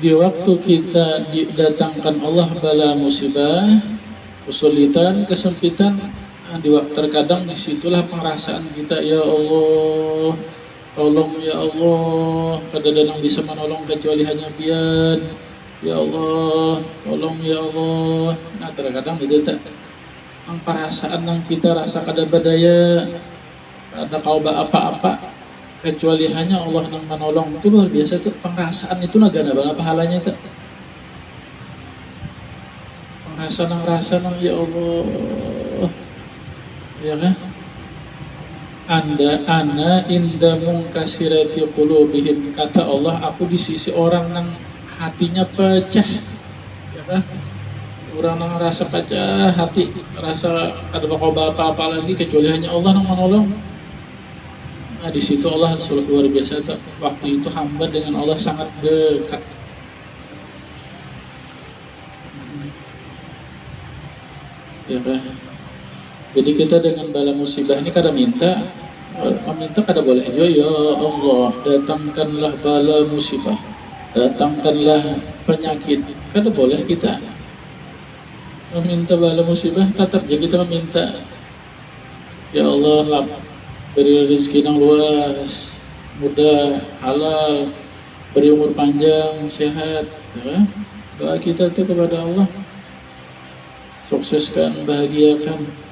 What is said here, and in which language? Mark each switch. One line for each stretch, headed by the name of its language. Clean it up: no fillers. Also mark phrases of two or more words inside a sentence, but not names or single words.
Indonesian: Di waktu kita didatangkan Allah bala musibah, kesulitan, kesempitan, terkadang disitulah pengerasaan kita, ya Allah, tolong ya Allah, kadang-kadang bisa menolong kecuali hanya Pian, ya Allah, tolong ya Allah.
Banjar: Nah terkadang itu tak ang perasaan yang kita rasa kada badaya, ada kau apa-apa, kecuali hanya Allah yang menolong. Itu luar biasa tuh, pengrasaan itu nagana bala pahalanya tuh.
Indonesian: Pengrasaan ya Allah, ya kan?
Arabic: أنا عند المنكسرة قلوبهم,
Indonesian: kata Allah, aku di sisi orang yang hatinya pecah, ya kan? Orang yang rasa pecah hati, rasa ada apa-apa lagi kecuali hanya Allah yang menolong. Nah di situ Allah luar biasa. Waktu itu hamba dengan Allah sangat dekat. Ya kan?
Banjar: Jadi kita dengan bala musibah ini kada meminta kada boleh jo, ya Allah datangkanlah bala musibah, datangkanlah penyakit.
Indonesian: Kada boleh kita meminta bala musibah, tetap ya kita meminta, ya Allah beri rezeki yang luas, mudah, halal, beri umur panjang, sehat, ya. Doa kita itu kepada Allah, sukseskan, bahagiakan.